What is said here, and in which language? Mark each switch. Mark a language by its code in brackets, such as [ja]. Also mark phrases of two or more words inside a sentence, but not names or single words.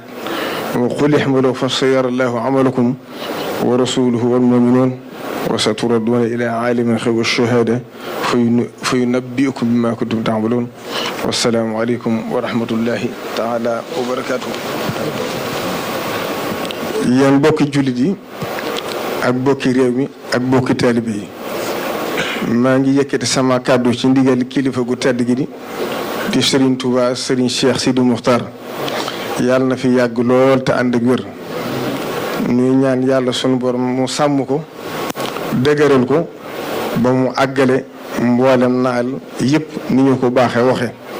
[ar] وقل احملوا فسيرى الله عملكم ورسوله والمؤمنون وستردون إلى عالم الغيب والشهادة فينبئكم بما كنتم تعملون. والسلام عليكم ورحمة الله تعالى وبركاته. [wo] yéen bokki jullit yi ak bokki réew mi ak bokki taalibe yi maa ngi yëkkati sama kàddu ci ndigal kilifa gu tedd gi di Serigne Touba Serigne Cheikh Sidi Muxtaar yàlla na fi yàgg lool te ànd ak wér ñuy ñaan yàlla sunu borom mu sàmm ko dëgëral ko ba mu àggale mboolem naal yëpp ni ñu ko baaxee waxe